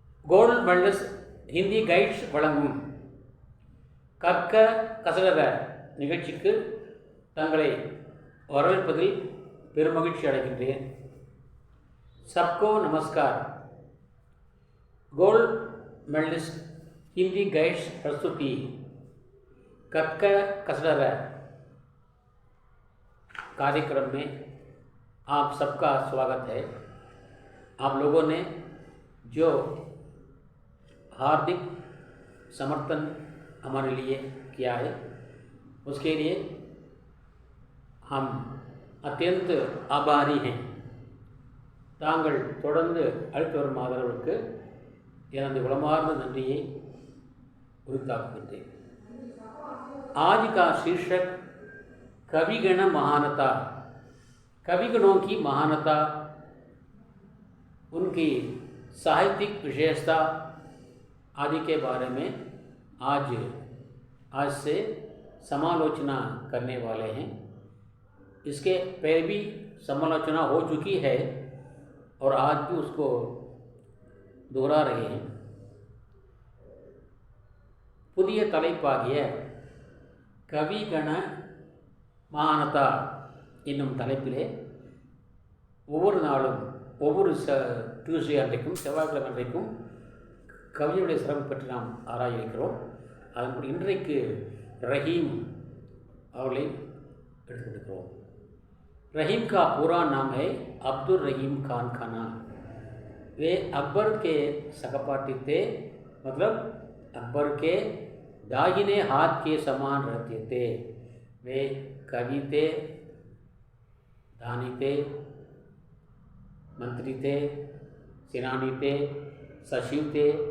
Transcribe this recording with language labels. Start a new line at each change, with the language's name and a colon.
Tamil: Gold wellness Hindi guides வழங்கும் கற்க கசடர நிகழ்ச்சிக்கு தங்களை வரவேற்பதில் பெருமகிழ்ச்சி அடைகின்றேன்.
Hindi: சப்கோ நமஸ்கார். गोल्ड मेडलिस्ट हिंदी गाइड्स प्रस्तुति कक्क कसडर कार्यक्रम में आप सबका स्वागत है. आप लोगों ने जो हार्दिक समर्थन हमारे लिए किया है उसके लिए हम अत्यंत आभारी हैं.
Tamil: தாங்கள் தொடர்ந்து அளித்து வரும் ஆதரவுக்கு எனது உளமார்ந்த நன்றியை உரித்தாக்குகின்றேன்.
Hindi: आज का शीर्षक कविगण महानता, कविगणों की महानता, उनकी साहित्यिक विशेषता आदि के बारे में आज से समालोचना करने वाले हैं. इसके पहले भी समालोचना हो चुकी है और आज भी उसको दोहरा रहे हैं.
Tamil: புதிய தலைப்பாகிய கவிகண மகானதா என்னும் தலைப்பிலே ஒவ்வொரு நாளும் ஒவ்வொரு டியூஸ்டே அன்றைக்கும் செவ்வாய்க்கிழமை அன்றைக்கும் கவிஞருடைய சிறப்பு பற்றி நாம் ஆராய இருக்கிறோம். அதன்படி இன்றைக்கு ரஹீம் அவர்களை எடுத்துக்கொண்டிருக்கிறோம்.
Hindi: रहीम का पूरा नाम है अब्दुल रहीम खान खाना. वे अकबर के सहपाठी थे, मतलब अकबर के दाहिने हाथ के समान रहते थे. वे कवि थे, दानी थे, मंत्री थे, सेनानी थे, सचिव थे.